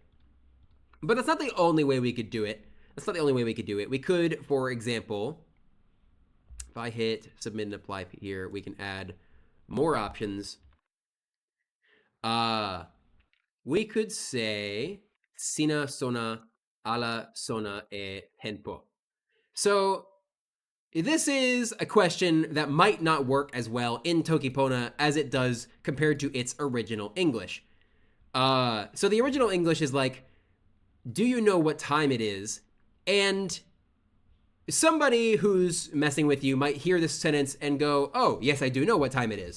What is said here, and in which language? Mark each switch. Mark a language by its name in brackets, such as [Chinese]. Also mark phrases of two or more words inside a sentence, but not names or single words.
[English] But that's not the only way we could do it. We could, for example, if I hit submit and apply here, we can add more options. We could say [Toki Pona] sina sona ala sona e tempo. [English] So this is a question that might not work as well in Toki Pona as it does compared to its original English. So the original English is like, do you know what time it is? And somebody who's messing with you might hear this sentence and go, oh, yes, I do know what time it is.